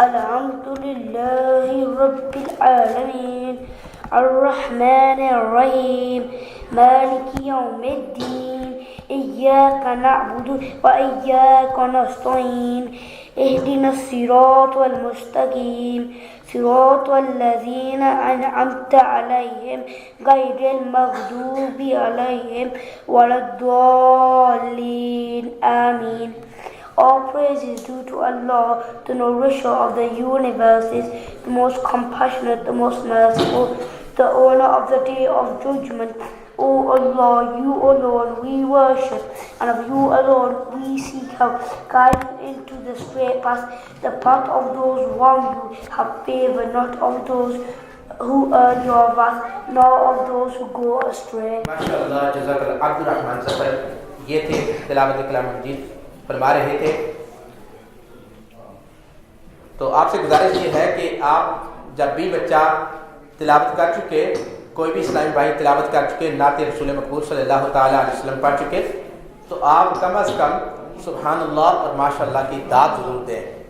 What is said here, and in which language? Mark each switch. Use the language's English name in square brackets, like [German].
[Arabic] الحمد لله رب العالمين الرحمن الرحيم مالك يوم الدين إياك نعبد وإياك نستعين اهدنا الصراط المستقيم صراط الذين أنعمت عليهم غير المغضوب عليهم ولا الضالين آمين. [English] All praise is due to Allah, the nourisher of the universes, the most compassionate, the most merciful, the owner of the day of judgment. O Allah, you alone we worship, and of you alone we seek help. Guide me into the straight path, the path of those wrong you have favored, not of those who earn your wrath, nor of those who go astray. [Urdu] ماشاءاللہ. جزاک اللہ. عبد الرحمن ظفر یہ تھے تلاوت کلام مجید فرما رہے تھے. تو آپ سے گزارش یہ ہے کہ آپ جب بھی بچہ تلاوت کر چکے، کوئی بھی اسلامی بھائی تلاوت کر چکے، نعت رسول مقبول صلی اللہ تعالیٰ علیہ وسلم پڑھ چکے، تو آپ کم از کم سبحان اللہ اور ماشاء اللہ کی داد ضرور دیں.